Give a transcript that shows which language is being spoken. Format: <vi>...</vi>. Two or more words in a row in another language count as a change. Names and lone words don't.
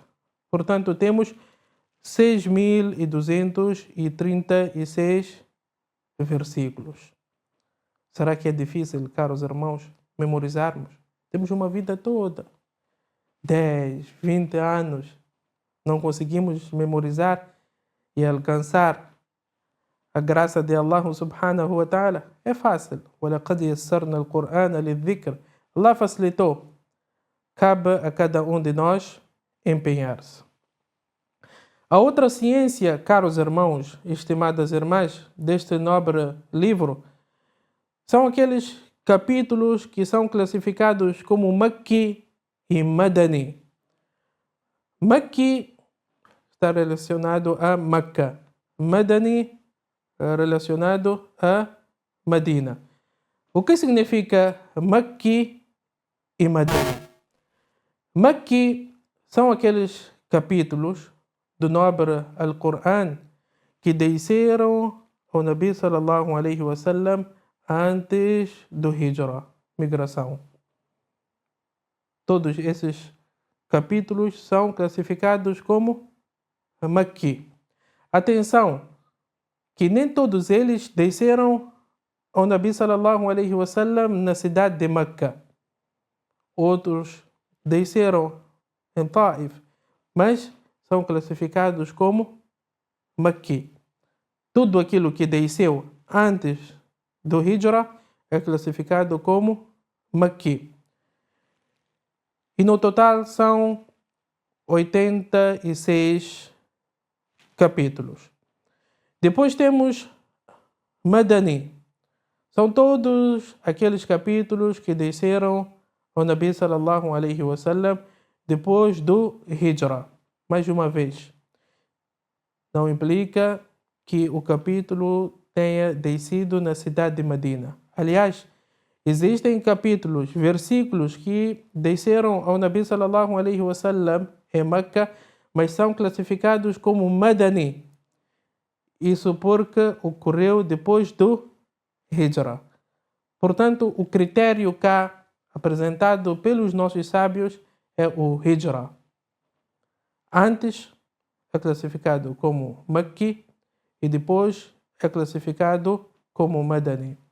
<pt>Portanto, temos 6.236 versículos. Será que é difícil, caros irmãos, memorizarmos? Temos uma vida toda. 10, 20 anos, não conseguimos memorizar e alcançar a graça de</pt> <ar>الله سبحانه وتعالى?</ar> <pt>É fácil.</pt> <ar>وَلَقَدْ يَسَّرْنَا الْقُرْآنَ لِلذِّكْرِ.</ar> <pt>Allah facilitou. Cabe a cada um de nós empenhar-se. A outra ciência, caros irmãos e estimadas irmãs, deste nobre livro, são aqueles capítulos que são classificados como Makki e Madani. Makki está relacionado a Meca. Madani relacionado a Medina. O que significa Makki e Madani? Makki são aqueles capítulos do nobre Al-Qur'an que desceram ao</pt> <ar>النبي صلى الله عليه وسلم</ar> <pt>antes do Hijra, migração. Todos esses capítulos são classificados como Makki. Atenção, que nem todos eles desceram ao</pt> <ar>النبي صلى الله عليه وسلم</ar> <pt>na cidade de Meca. Outros desceram em Taif, mas são classificados como Makki. Tudo aquilo que desceu antes do Hijra é classificado como Makki. E no total são 86 capítulos. Depois temos Madani. São todos aqueles capítulos que desceram ao</pt> <ar>النبي صلى الله عليه وسلم</ar> <pt>depois do Hijra. Mais uma vez, não implica que o capítulo tenha descido na cidade de Medina. Aliás, existem capítulos, versículos que desceram ao</pt> <ar>النبي صلى الله عليه وسلم</ar> <pt>em Meca, mas são classificados como Madani. Isso porque ocorreu depois do Hijra. Portanto, o critério cá apresentado pelos nossos sábios é o Hijra. Antes é classificado como Makki e depois é classificado como Madani.</pt>